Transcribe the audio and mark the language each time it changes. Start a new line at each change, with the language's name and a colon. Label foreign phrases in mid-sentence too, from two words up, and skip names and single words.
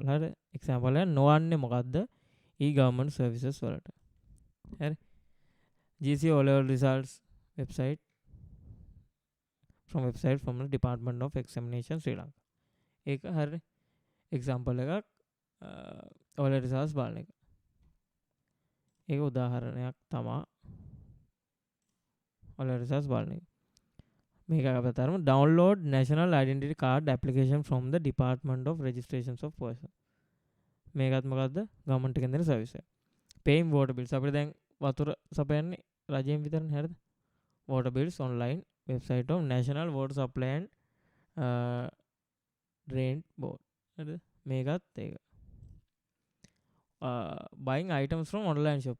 Sinhala: හරි example එක නොවන්නේ මොකද්ද?
English: e-government services
Sinhala: වලට.
English: හරි GC O level results website from the Department of Examination Sri Lanka.
Sinhala: ඒක හරි example එකක්
English: O level results
Sinhala: බලන එක. ඒක උදාහරණයක් තමයි
English: O level results
Sinhala: බලන එක. මේක අපි තරමු
English: download national identity card application from the Department of Registrations of Persons.
Sinhala: මේකත් මොකද්ද? government එකෙන් දෙන service එක.
English: paying water bills
Sinhala: අපිට දැන් වතුර සපයන්නේ රජයෙන් විතරනේ හරිද?
English: water bills online website of National Water Supply and Drain Board.
Sinhala: හරිද? මේකත් ඒක.
English: buying items from online shop.